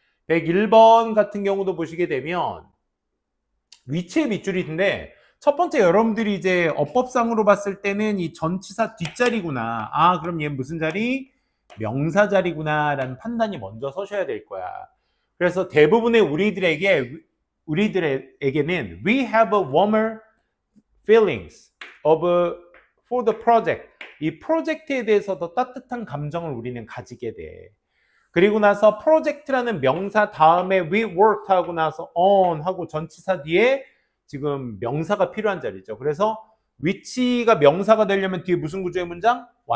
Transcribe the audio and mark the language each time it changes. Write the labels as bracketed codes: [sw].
[ko] 101번 같은 경우도 보시게 되면 위치의 밑줄인데 첫 번째 여러분들이 이제 어법상으로 봤을 때는 이 전치사 뒷자리구나. 그럼 얘 무슨 자리? 명사 자리구나 라는 판단이 먼저 서셔야 될 거야. 그래서 대부분의 우리들에게는 [en] we have a warmer feelings for the project. [ko] 이 프로젝트에 대해서 더 따뜻한 감정을 우리는 가지게 돼. 그리고 나서 프로젝트라는 명사 다음에 we worked 하고 나서 on 하고 전치사 뒤에 지금 명사가 필요한 자리죠. 그래서 위치가 명사가 되려면 뒤에 무슨 구조의 문장?